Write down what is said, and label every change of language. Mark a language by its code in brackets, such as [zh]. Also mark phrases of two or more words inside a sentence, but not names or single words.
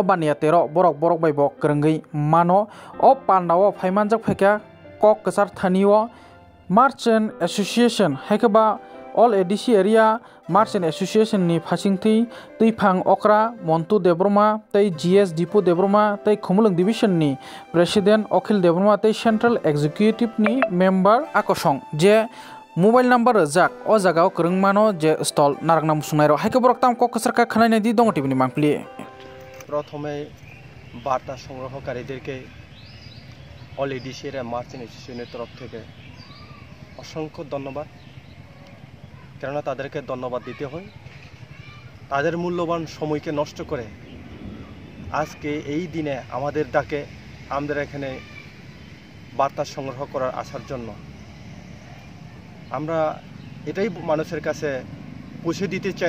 [trp] बानिया तेरो borok बायबो गोरोंगै मानो अ पान्डाव फाइमानजाक फायका कक कसार थानियो [en] merchant association [trp] हायकबा ऑल एडिसी एरिया मार्चेन्ट एसोसिएशन नि फासिंथि दैफां अक्रा मन्टु देब्रमा तै जीएस दीपू देब्रमा तै खुमलुं डिविजन नि प्रेसिडेंट अखिल देब्रमा तै [en] central executive [trp] नि मेंबर आकसं जे [en] mobile number [trp] जाक अ जागाव करंमानो जे स्टल नारंना मुसुंनाय रक हायकबा रक ताम कक कसारका खनायनाय दि दङ टिभिनि मांप्लि [bn] प्रथमे বার্তা সংগ্রহকারীদেরকে অল এডিসি মার্চেন্ট অ্যাসোসিয়েশনের তরফ থেকে অসংখ্য ধন্যবাদ। কেননা তাদেরকে ধন্যবাদ দিতে হয়, তাদের মূল্যবান সময়কে নষ্ট করে আজকে এই দিনে আমাদের ডাকে আমাদের এখানে বার্তা সংগ্রহ করার আসার জন্য আমরা এটাই মানুষের কাছে পৌঁছে দিতে চাই।